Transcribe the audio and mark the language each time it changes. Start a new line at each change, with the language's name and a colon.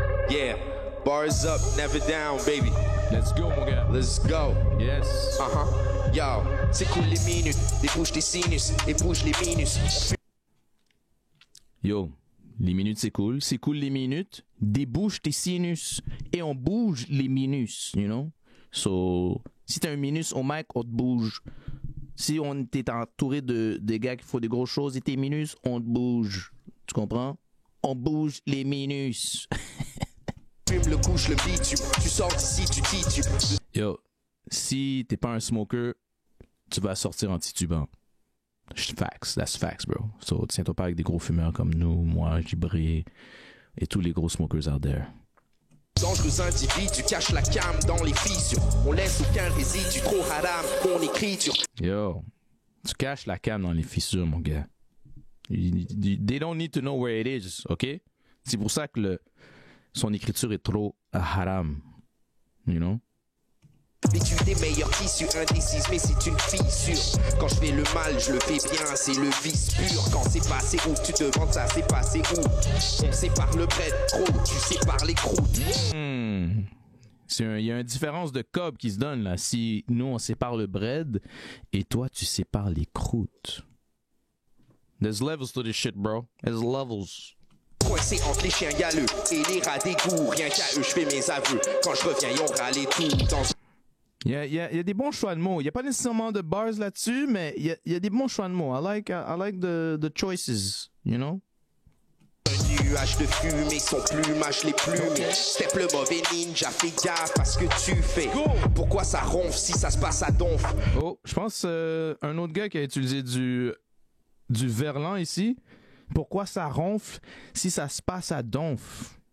English: Yeah, bars up, never down, baby. Let's go,
French: mon gars.
English: Let's go. Yes.
French: Yo, c'est cool les minutes, débouche tes sinus, débouche les minus. Yo, les minutes c'est cool les minutes, débouche tes sinus et on bouge les minus,
English: you know?
French: So, si t'as un minus au mic, on te bouge. Si on t'est entouré de gars qui font des grosses choses et tes minus, on te bouge. Tu comprends? On bouge les minus. Fume le couche, le beat, tu sors d'ici, tu titubes. Yo, si t'es pas un smoker, tu vas sortir en titubant.
English: Facts, that's facts, bro.
French: So, tiens-toi pas avec des gros fumeurs comme nous, moi, Gibré, et tous les gros
English: smokers out there.
French: Dangereux individus cachent la cam dans les fissures. On laisse aucun résidu, trop haram, on écrit sur... Yo, tu caches la cam dans les fissures, mon gars.
English: They don't need to know where it is, OK?
French: C'est pour ça que son écriture est trop haram,
English: you know?
French: L'étude des meilleurs tissus indécises, mais c'est une fissure. Quand je fais le mal, je le fais bien, c'est le vice pur. Quand c'est passé où, tu te demandes ça, c'est passé où? On sépare le bread, gros, tu sépares les croûtes. Il y a une différence de cob qui se donne, là. Si nous, on sépare le bread, et toi, tu sépares les croûtes.
English: There's levels to this shit, bro. There's levels.
French: Coincé entre les chiens galeux et les rats d'égout. Rien qu'à eux, je fais mes aveux. Quand je reviens, ils ont râlé tout dans... Il y a des bons choix de mots. Il n'y a pas nécessairement de bars là-dessus, mais il y a des bons choix de mots.
English: I like the choices, you know?
French: Un nuage de fumée, son plumage les plumes. Step le mauvais ninja, fais gaffe à ce que tu fais. Pourquoi ça ronfle si ça se passe à donf? Oh, je pense un autre gars qui a utilisé du verlan ici. Pourquoi ça ronfle si ça se passe à donf?